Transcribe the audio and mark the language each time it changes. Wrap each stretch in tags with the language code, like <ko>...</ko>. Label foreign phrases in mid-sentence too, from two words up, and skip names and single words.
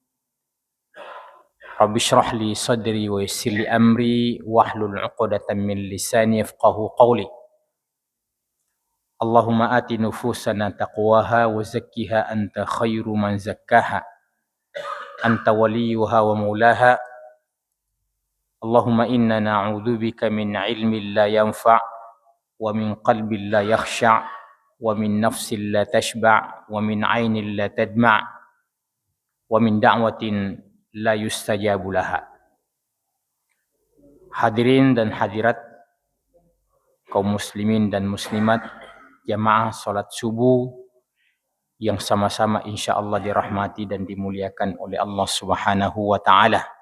<ar>رب اشرح لي صدري ويسر لي أمري واحلل عقدة من لساني يفقهوا قولي. اللهم آت نفوسنا تقواها وزكها أنت خير من زكاها أنت وليها ومولاها. اللهم إنا نعوذ بك من علم لا ينفع ومن قلب لا يخشع ومن نفس لا تشبع ومن عين لا تدمع ومن دعوة لا يستجاب لها.</ar> <id>Hadirin dan hadirat kaum muslimin dan muslimat, jamaah salat subuh yang sama-sama insyaallah dirahmati dan dimuliakan oleh Allah</id> <ar>سبحانه وتعالى.</ar>